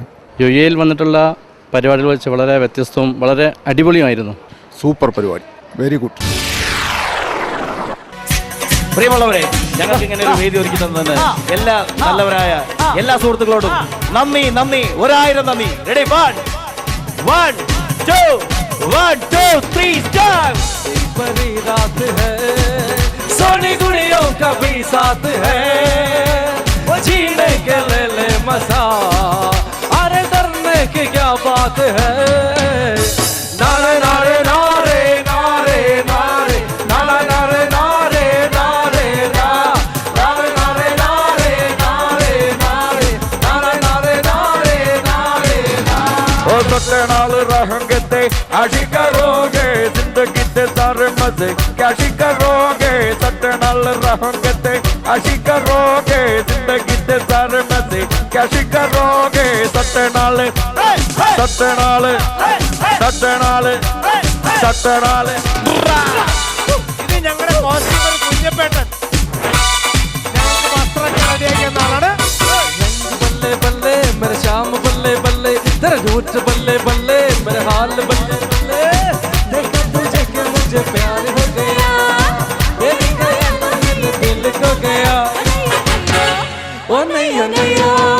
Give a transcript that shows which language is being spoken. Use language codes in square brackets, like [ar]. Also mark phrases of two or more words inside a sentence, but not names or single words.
[ml] യുഎയിൽ വന്നിട്ടുള്ള പരിപാടികൾ വെച്ച് വളരെ വ്യത്യസ്തവും വളരെ അടിപൊളിയുമായിരുന്നു. സൂപ്പർ പരിപാടി, [en] very good. [ml] പ്രിയമുള്ളവരെ, ഞങ്ങൾക്ക് ഇങ്ങനെ ഒരു വേദി ഒരുക്കി തന്നതിന് എല്ലാ നല്ലവരായ എല്ലാ സുഹൃത്തുക്കളോടും നന്ദി. 1000 നന്ദി. റെഡി? 1 2 1 2 3 स्टार्ट. [hi] बड़ी रात है, सोनी गुड़ियों का भी साथ है, वो जीने के ले मजा, अरे डरने की क्या बात है. नारे नारे नारे नारे नारे नारे नारे नारे नारे नारे नारे नारे नारे नारे नारे नारे नारे ओ सत्ते नाल रहेंगे ते आशी करोगे, जिंदगी ते सारे मजे कैशी करोगे. सत्ते नाल रहेंगे ते आशी करोगे, जिंदगी ते सारे मजे कैशी करोगे. सत्ते नाल सत्ते नाल सत्ते नाल सत्ते नाल. [ml] ഇത് ഞങ്ങളുടെ കോസ്റ്റ്യൂമർ കുഞ്ഞപ്പേട്ടൻ ഞങ്ങൾക്ക് വസ്ത്രമൊക്കെ റെഡിയാക്കിയ ആളാണ്. [hi] बल्ले बल्ले मेरे शाम बल्ले बल्ले, तेरा झूठ बल्ले बल्ले, मेरे हाल बल्ले बल्ले. देखा तुझे के मुझे प्यार हो गया, तेरी गया तो दिल को गया. ओ नहीं ओ नहीं ओ